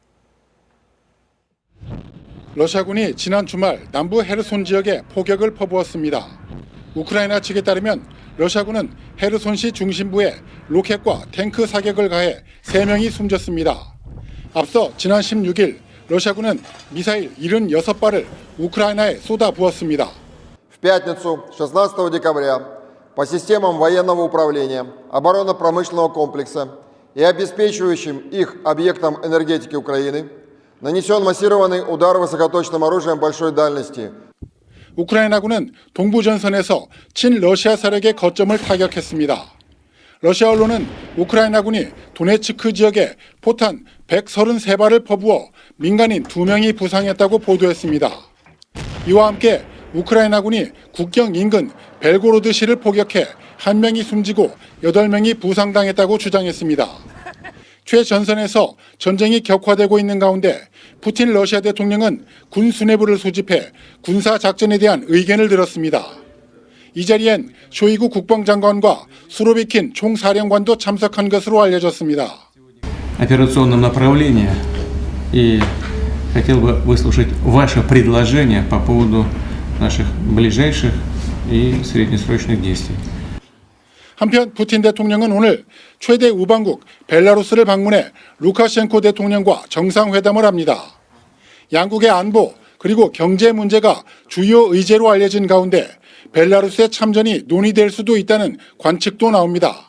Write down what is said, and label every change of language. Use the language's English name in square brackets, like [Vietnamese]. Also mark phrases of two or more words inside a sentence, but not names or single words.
[Korean] 러시아군이 지난 주말 남부 헤르손 지역에 포격을 퍼부었습니다. 우크라이나 측에 따르면 러시아군은 헤르손시 중심부에 로켓과 탱크 사격을 가해 3명이 숨졌습니다. 앞서 지난 16일 러시아군은 미사일 76발을 우크라이나에 쏟아부었습니다. [Russian] В пятницу, 16 декабря, по системам военного управления, оборонно-промышленного комплекса и обеспечивающим их объектам энергетики Украины нанесен массированный удар высокоточным оружием большой дальности. [Korean] 우크라이나군은 동부 전선에서 친러시아 세력의 거점을 타격했습니다. 러시아 언론은 우크라이나군이 도네츠크 지역에 포탄 133발을 퍼부어 민간인 2명이 부상했다고 보도했습니다. 이와 함께 우크라이나군이 국경 인근 벨고로드시를 포격해 1명이 숨지고 8명이 부상당했다고 주장했습니다. 최전선에서 전쟁이 격화되고 있는 가운데 푸틴 러시아 대통령은 군 수뇌부를 소집해 군사 작전에 대한 의견을 들었습니다. 이 자리엔 쇼이구 국방장관과 수로비킨 총사령관도 참석한 것으로 알려졌습니다. [Russian] Операционном направлении и хотел бы выслушать ваше предложение по поводу наших ближайших и среднесрочных действий. [Korean] 한편 푸틴 대통령은 오늘 최대 우방국 벨라루스를 방문해 루카셴코 대통령과 정상회담을 합니다. 양국의 안보 그리고 경제 문제가 주요 의제로 알려진 가운데 벨라루스의 참전이 논의될 수도 있다는 관측도 나옵니다.